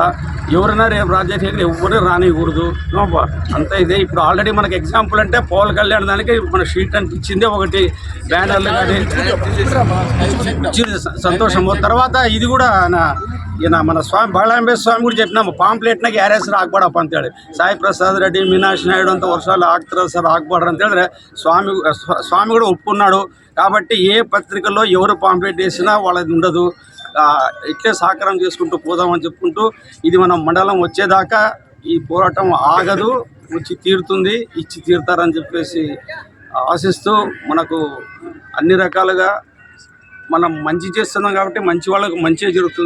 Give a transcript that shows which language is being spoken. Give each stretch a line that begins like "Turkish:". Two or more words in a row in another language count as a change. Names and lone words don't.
Telugu: ఎవరైనా రేపు రాజకీయంగా ఎవరు రానికూడదు అంతా ఇదే. ఇప్పుడు ఆల్రెడీ మనకి ఎగ్జాంపుల్ అంటే పవన్ కళ్యాణ్ దానికి మన షీట్ అంటే ఇచ్చింది ఒకటి, బ్యానర్లు కానీ సంతోషము. తర్వాత ఇది కూడా ఈయన మన స్వామి బాలాంబేశ్వర స్వామి కూడా చెప్పినాము,
Kannada: ಪಾಂಪ್ಲೆಟ್ನಾಗ ಯಾರ ಹೆಸರು ಹಾಕ್ಬೇಡಪ್ಪ ಅಂತೇಳಿ.
Telugu: ಸಾಯಿ ಪ್ರಸಾದ್ రెడ్డి, మీనాక్షి నాయుడు అంత వర్షాలు ఆగుతారు సార్, ఆగబడరు ಅಂತೇಳಿದ್ರೆ స్వామి కూడా ఒప్పుకున్నాడు. కాబట్టి ఏ పత్రికల్లో ఎవరు పాంప్లెట్ వేసినా వాళ్ళది ఉండదు. ఇట్లే సహకారం చేసుకుంటూ పోదామని చెప్పుకుంటూ ఇది మనం మండలం వచ్చేదాకా ఈ పోరాటం ఆగదు, వచ్చి తీరుతుంది, ఇచ్చి తీరుతారని చెప్పేసి ఆశిస్తూ మనకు అన్ని రకాలుగా మనం మంచి చేస్తున్నాం కాబట్టి మంచి వాళ్ళకు మంచిగా జరుగుతుంది.